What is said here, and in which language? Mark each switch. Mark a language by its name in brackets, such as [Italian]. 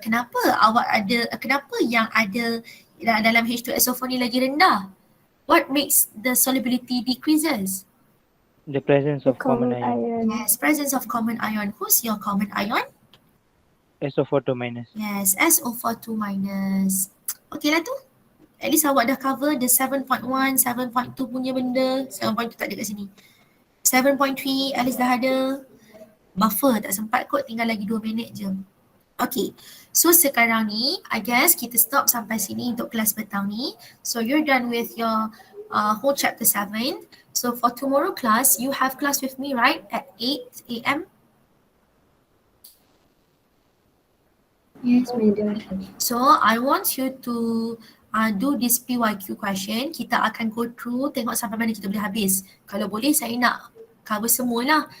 [Malay] Kenapa yang ada dalam H2SO4 ni lagi rendah? [English] What makes the solubility decreases? The presence of common ion. Yes, presence of common ion. Who's your common ion? SO42 minus. Yes, SO42 minus. [Malay] Okay lah tu. [English] At least [Malay] awak dah [English] cover the 7.1, 7.2 [Malay] punya benda. 7.2 tak ada kat sini. 7.3 at least dah ada. Buffer tak sempat kot, tinggal lagi 2 minit je. Okay, so sekarang ni I guess kita stop sampai sini untuk kelas petang ni. [English] So you're done with your whole chapter 7. So for tomorrow class, you have class with me right at 8 a.m. Yes, madam. So I want you to do this PYQ question. [Malay] Kita akan go through, tengok sampai mana kita boleh habis. Kalau boleh saya nak cover semualah.